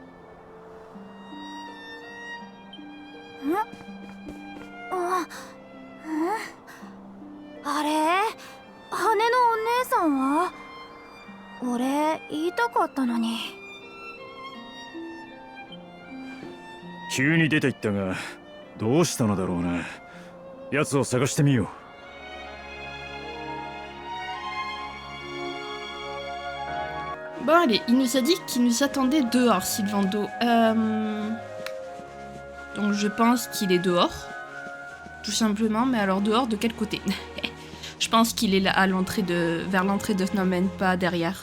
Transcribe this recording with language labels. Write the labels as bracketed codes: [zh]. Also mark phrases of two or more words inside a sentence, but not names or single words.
[ja] あれ、羽のお姉さんは？俺言いたかったのに。急に出て行ったがどうしたのだろうな。奴を探してみよう。 [fr] Bon, allez, il nous a dit qu'il nous attendait dehors, Sylvando. Donc je pense qu'il est dehors, tout simplement. Mais alors dehors de quel côté? Je pense qu'il est là à l'entrée vers l'entrée de Phnom Penh, pas derrière.